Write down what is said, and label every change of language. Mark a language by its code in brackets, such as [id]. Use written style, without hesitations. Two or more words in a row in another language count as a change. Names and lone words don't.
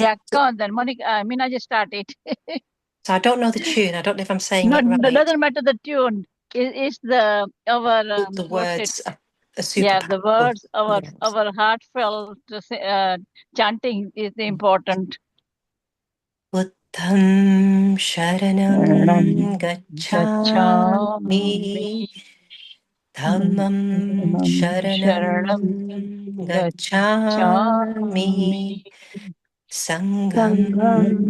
[en] Yeah, come on then. Monica, Mina just started. so I don't know the tune. I don't know if I'm saying No, it it right. doesn't matter the tune. Is the our The what's it? words are super Yeah, the powerful. words, our Yeah. our heartfelt chanting is important. [pi] Buddham Sharanam Gacchami, Gacchami Dhammam Sharanam Sharanam Gacchami, Gacchami Sangham